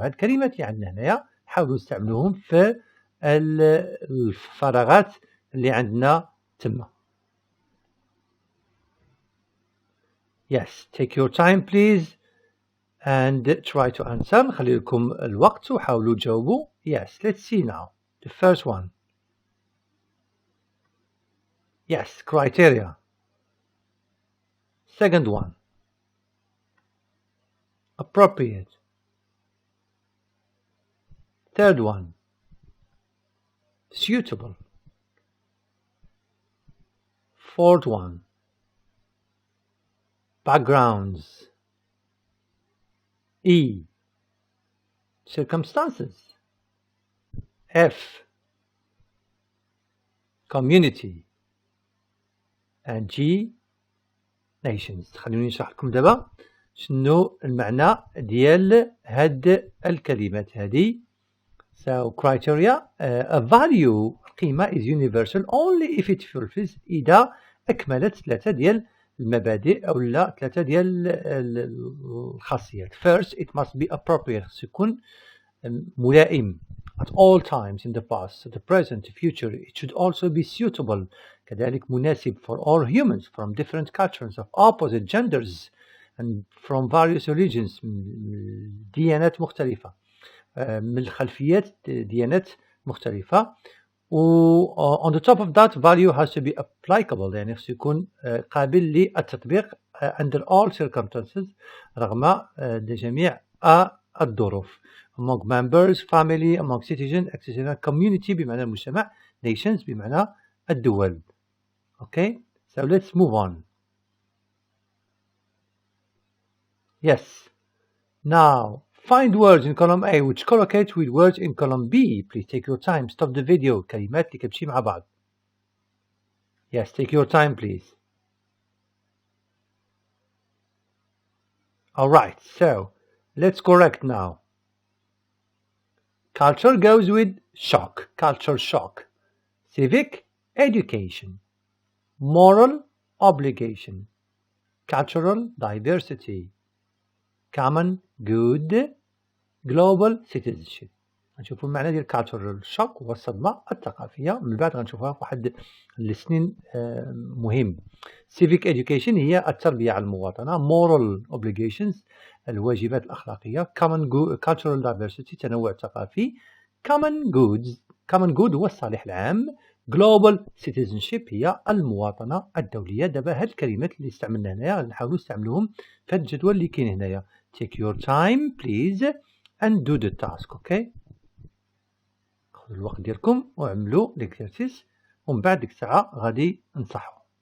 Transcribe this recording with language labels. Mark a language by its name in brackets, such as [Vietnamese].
[Arabic] هاد الكلمات اللي عندنا هنايا حاولوا نستعملوهم في الفراغات اللي عندنا تما. [English] Yes, take your time please and try to answer. [Arabic] نخلي لكم الوقت وحاولوا تجاوبوا. [English] Yes, let's see now. The first one. Yes, criteria. Second one. Appropriate. Third one. Suitable. Fourth one. Backgrounds. E. Circumstances. F. Community. and G nations. [Arabic] خلوني نشرح لكم دابا شنو المعنى ديال هاد الكلمات هذه. [English] So criteria, a value قيمة is universal only if it fulfills [Arabic] إذا أكملت ثلاثة ديال المبادئ أو لا ثلاثة ديال الخاصيات. [English] First, it must be appropriate. [Arabic] يكون ملائم [English] at all times in the past, the present, future. It should also be suitable. [Arabic] كذلك مناسب [English] for all humans from different cultures of opposite genders and from various religions. [Arabic] ديانات مختلفة. من الخلفيات ديانات مختلفة. [English] on the top of that, value has to be applicable. [Arabic] يعني خصو يكون قابل للتطبيق [English] under all circumstances [Arabic] رغم جميع الظروف. [English] among members, family, among citizens, etc. [Arabic] community بمعنى المجتمع, nations بمعنى الدول. [English] Okay, so let's move on. Yes. Now, find words in column A which collocate with words in column B. Please take your time. Stop the video. [Arabic] كلمات اللي كتمشي مع بعض. [English] Yes, take your time, please. All right, so let's correct now. Culture goes with shock. Culture shock. Civic education. Moral obligation. Cultural diversity. Common good. Global citizenship. [Arabic] غنشوفوا المعنى ديال cultural shock هو الصدمة الثقافية. من بعد غنشوفوها في واحد السنين مهم. Civic education هي التربية على المواطنة. Moral obligations الواجبات الأخلاقية. Cultural diversity تنوع ثقافي. Common good هو الصالح العام. Global citizenship هي المواطنة الدولية. دابا هاد الكلمات اللي استعملنا هنايا غنحاولوا نستعملوهم في هاد الجدول اللي كاين هنايا. [English] Take your time please and do the task. Okay. [Arabic] خذوا الوقت ديالكم وعملوا l'exercice ومن بعد ديك الساعة غادي نصحوا.